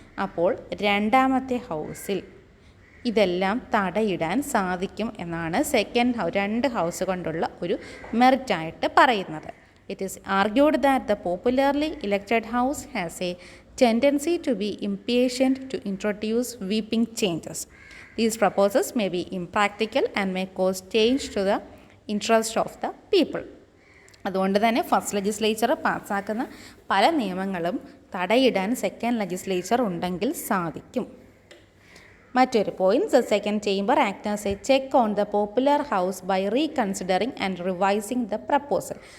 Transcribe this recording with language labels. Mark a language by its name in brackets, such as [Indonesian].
[Malayalam] അപ്പോൾ രണ്ടാമത്തെ ഹൗസിൽ ഇതെല്ലാം തടയിടാൻ സാധിക്കും എന്നാണ് സെക്കൻഡ് 2 ഹൗസ് കൊണ്ടുള്ള ഒരു മെറിറ്റായിട്ട് പറയുന്നത്. [English] It is argued that the popularly elected house has a tendency to be impatient to introduce sweeping changes. These proposals may be impractical and may cause change to the interest of the people. [Malayalam] അതുകൊണ്ട് തന്നെ first legislature പാസ്സാക്കുന്ന പല നിയമങ്ങളും തടയിടാൻ second legislature ഉണ്ടെങ്കിൽ സാധിക്കും. മറ്റൊരു point, [English] The second chamber act as a check on the popular house by reconsidering and revising the proposal.